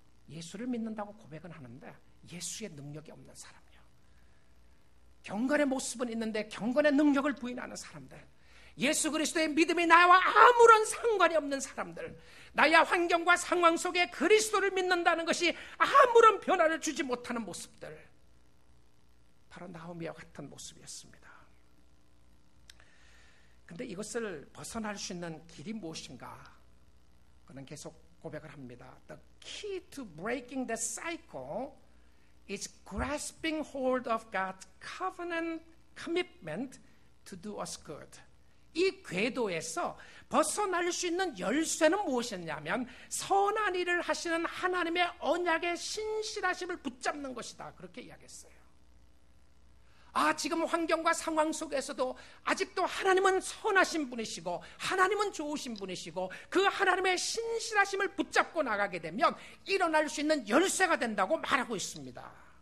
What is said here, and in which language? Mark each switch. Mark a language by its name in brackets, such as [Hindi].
[Korean] 예수를 믿는다고 고백은 하는데 예수의 능력이 없는 사람이요, 경건의 모습은 있는데 경건의 능력을 부인하는 사람들, 예수 그리스도의 믿음이 나와 아무런 상관이 없는 사람들, 나의 환경과 상황 속에 그리스도를 믿는다는 것이 아무런 변화를 주지 못하는 모습들, 바로 나오미와 같은 모습이었습니다. 그런데 이것을 벗어날 수 있는 길이 무엇인가? 그는 계속 고백을 합니다. [English] The key to breaking the cycle is grasping hold of God's covenant commitment to do us good. [Korean] 이 궤도에서 벗어날 수 있는 열쇠는 무엇이었냐면 선한 일을 하시는 하나님의 언약의 신실하심을 붙잡는 것이다. 그렇게 이야기했어요. 지금 환경과 상황 속에서도 아직도 하나님은 선하신 분이시고 하나님은 좋으신 분이시고 그 하나님의 신실하심을 붙잡고 나가게 되면 일어날 수 있는 열쇠가 된다고 말하고 있습니다.